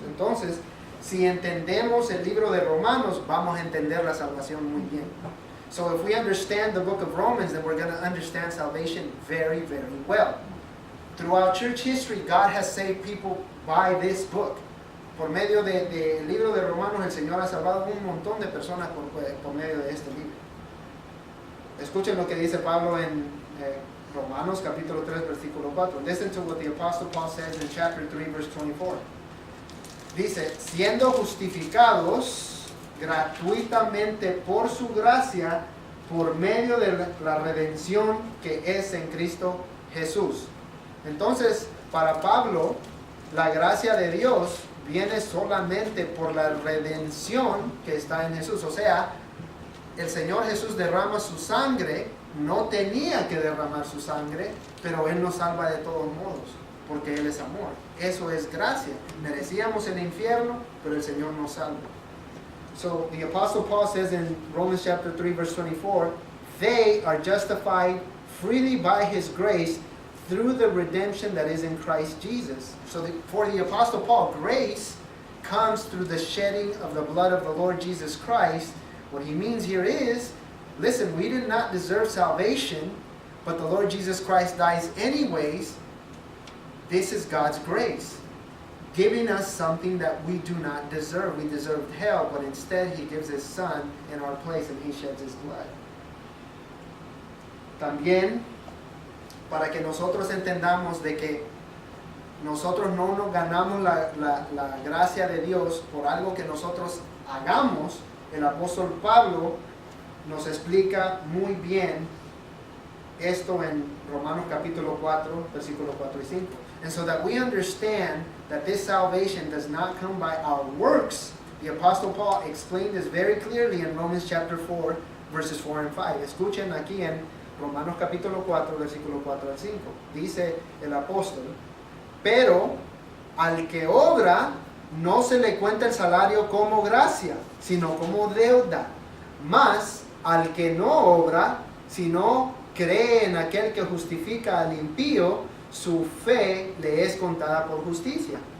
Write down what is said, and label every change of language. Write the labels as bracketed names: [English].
[Spanish] Entonces, si entendemos el libro de Romanos, vamos a entender la salvación muy bien. [English] So if we understand the book of Romans, then we're going to understand salvation very, very well. Throughout church history, God has saved people by this book. [Spanish] Por medio del libro de Romanos, el Señor ha salvado un montón de personas por medio de este libro. Escuchen lo que dice Pablo en Romanos capítulo 3, versículo 4. Listen to what the Apostle Paul says in chapter 3, verse 24. Dice, siendo justificados gratuitamente por su gracia, por medio de la redención que es en Cristo Jesús. Entonces, para Pablo, la gracia de Dios viene solamente por la redención que está en Jesús. O sea, el Señor Jesús derrama su sangre, no tenía que derramar su sangre, pero Él nos salva de todos modos, porque Él es amor. Eso es gracia. Merecíamos el infierno, pero el Señor nos salva. [English] So the Apostle Paul says in Romans chapter 3, verse 24, they are justified freely by His grace through the redemption that is in Christ Jesus. So for the Apostle Paul, grace comes through the shedding of the blood of the Lord Jesus Christ. What he means here is, listen, we did not deserve salvation, but the Lord Jesus Christ dies anyways. This is God's grace, giving us something that we do not deserve. We deserved hell, but instead He gives His Son in our place and He sheds His blood. [Spanish] También, para que nosotros entendamos de que nosotros no nos ganamos la gracia de Dios por algo que nosotros hagamos, el apóstol Pablo nos explica muy bien esto en Romanos capítulo 4, versículos 4 y 5. [English] And so that we understand that this salvation does not come by our works, the Apostle Paul explained this very clearly in Romans chapter 4, verses 4 and 5. [Spanish] Escuchen aquí en Romanos capítulo 4, versículo 4 al 5. Dice el apóstol, pero al que obra no se le cuenta el salario como gracia, sino como deuda. Mas al que no obra, sino cree en aquel que justifica al impío, su fe le es contada por justicia.